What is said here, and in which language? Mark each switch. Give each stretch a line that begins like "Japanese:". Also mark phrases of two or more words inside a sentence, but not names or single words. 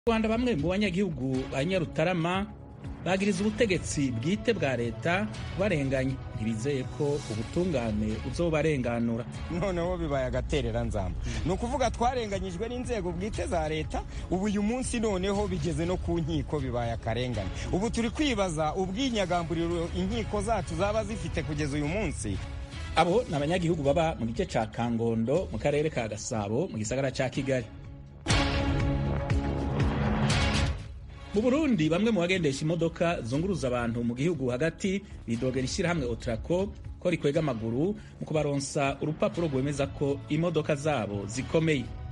Rundi: Rwanda bamwe mu banyagihugu ba Nyarutarama bagiriza ubutegetsi bwite bwa leta kubarenganya, ntibizeye ko ubutungane uzobarenganura.
Kinyarwanda: Noneho bibaye agaterera nzamba, ni ukuvuga twarenganyijwe n'inzego bwite za leta, ubu uyu munsi noneho bigeze no ku nkiko, bibaye akarengane. Ubu turi kwibaza ubwinyagamburiro inkiko zacu zaba zifite kugeza uyu munsi.
Rundi: Abo ni abanyagihugu baba mu gice ca Kangondo mu karere ka Gasabo mu gisagara ca Kigali. Mu Burundi bamwe mu bagendesha imodoka zunguruza abantu mu gihugu hagati bidogera ishyirahamwe Otraco ko rikwega amaguru mu kubaronsa urupapuro rwemeza ko imodoka zabo zikomeye.